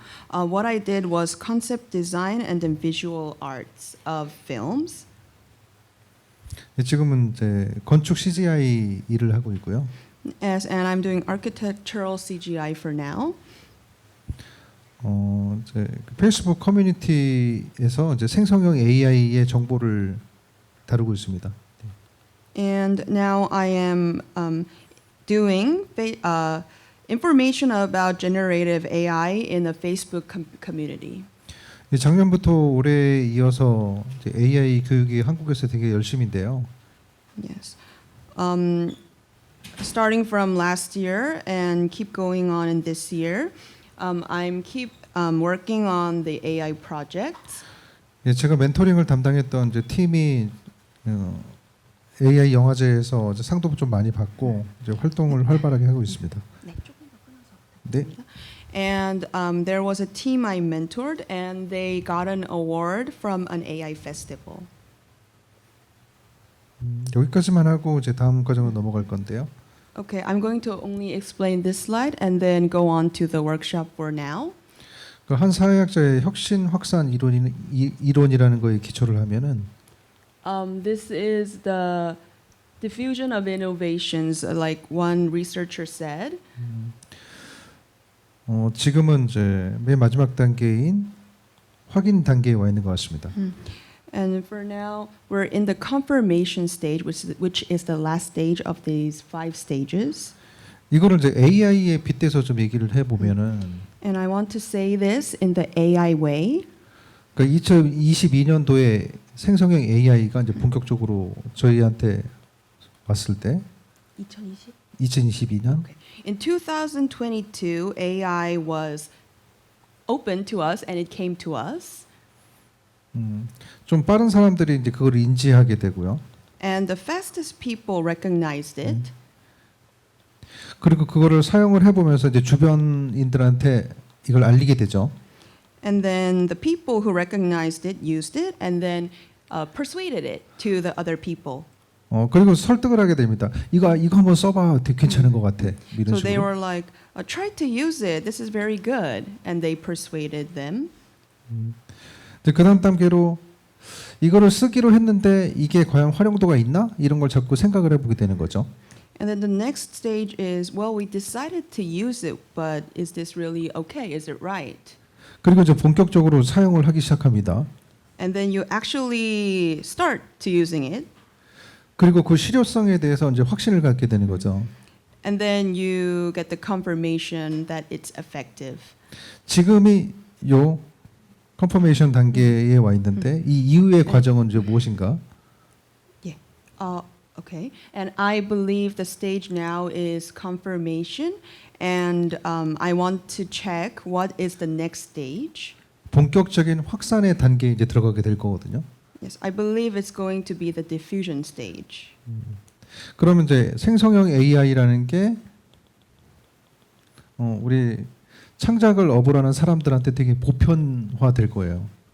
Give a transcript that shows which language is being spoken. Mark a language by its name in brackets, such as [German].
[English] What I did was concept design and then visual arts of films. [Korean] 지금은 이제 건축 CGI 일을 하고 있고요. [English] And I'm doing architectural CGI for now. [Korean] 이제 페이스북 커뮤니티에서 이제 생성형 AI의 정보를 다루고 있습니다. [English] And now I am doing information about generative AI in the Facebook community. [Korean] 작년부터 올해 이어서 이제 AI 교육이 한국에서 되게 열심인데요. [English] Yes. Starting from last year and keep going on in this year, I'm keep working on the AI projects. [Korean] 제가 멘토링을 담당했던 이제 팀이 AI 영화제에서 이제 상도 좀 많이 받고 이제 활동을 활발하게 하고 있습니다. 네, 조금 더 끊어서 네. [English] And there was a team I mentored, and they got an award from an AI festival. [Korean] 여기까지만 하고 이제 다음 과정으로 넘어갈 건데요. [English] Okay, I'm going to only explain this slide and then go on to the workshop for now. [Korean] 한 사회학자의 혁신 확산 이론이라는 거에 기초를 하면은 [English] This is the diffusion of innovations, like one researcher said. [Korean] 지금은 이제 맨 마지막 단계인 확인 단계에 와 있는 것 같습니다. [English] And for now, we're in the confirmation stage, which is the last stage of these 5 stages. [Korean] 이거를 이제 AI에 빗대서 좀 얘기를 해보면은. [English] And I want to say this in the AI way. [Korean] 그러니까 2022년도에 생성형 AI가 이제 본격적으로 저희한테 왔을 때. 2022년. [English] Okay. In 2022, AI was open to us, and it came to us. [Korean] 좀 빠른 사람들이 이제 그걸 인지하게 되고요. [English] And the fastest people recognized it. [Korean] 그리고 그거를 사용을 해보면서 이제 주변인들한테 이걸 알리게 되죠. [English] And then the people who recognized it used it, and then persuaded it to the other people. [Korean] 그리고 설득을 하게 됩니다. 이거 한번 써봐, 되게 괜찮은 것 같아. 이런 [English] So they [Korean] 식으로. [English] were like, try to use it. This is very good, and they persuaded them. [Korean] 그 다음 단계로 이거를 쓰기로 했는데 이게 과연 활용도가 있나? 이런 걸 자꾸 생각을 해보게 되는 거죠. [English] And then the next stage is, well, we decided to use it, but is this really okay? Is it right? [Korean] 그리고 이제 본격적으로 사용을 하기 시작합니다. [English] And then you actually start to using it. [Korean] 그리고 그 실효성에 대해서 이제 확신을 갖게 되는 거죠. [English] And then you get the confirmation that it's effective. [Korean] 지금이 요 컨퍼메이션 단계에 와 있는데 이 이후의 과정은 이제 무엇인가? [English] Yeah. Okay. And I believe the stage now is confirmation, and I want to check what is the next stage. [Korean] 본격적인 확산의 단계에 이제 들어가게 될 거거든요. [English] Yes, I believe it's going to be the diffusion stage. [Korean] 그러면 이제 생성형 AI라는 게 우리 창작을 업으라는 사람들한테 되게 보편화될 거예요.